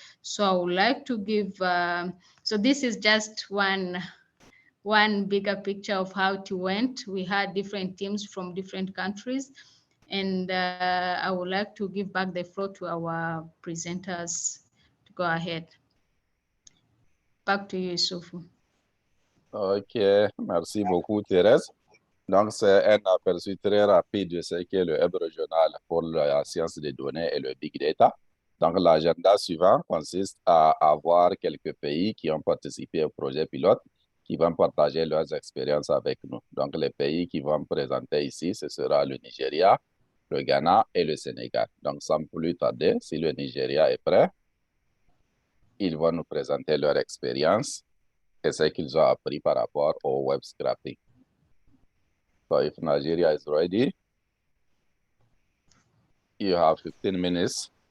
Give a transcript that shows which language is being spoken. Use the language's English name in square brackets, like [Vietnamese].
[English] So I would like to give, so this is just one bigger picture of how it went. We had different teams from different countries, and I would like to give back the floor to our presenters to go ahead. Back to you, Yusufu. [French] Ok, merci beaucoup Thérèse. Donc c'est un aperçu très rapide de ce qu'est le hub régional pour la science des données et le big data. Donc l'agenda suivant consiste à avoir quelques pays qui ont participé au projet pilote, qui vont partager leurs expériences avec nous. Donc les pays qui vont présenter ici, ce sera le Nigeria, le Ghana et le Sénégal. Donc sans plus tarder, si le Nigeria est prêt, ils vont nous présenter leur expérience et ce qu'ils ont appris par rapport au web scraping. [English] So if Nigeria is ready, you have 15 minutes.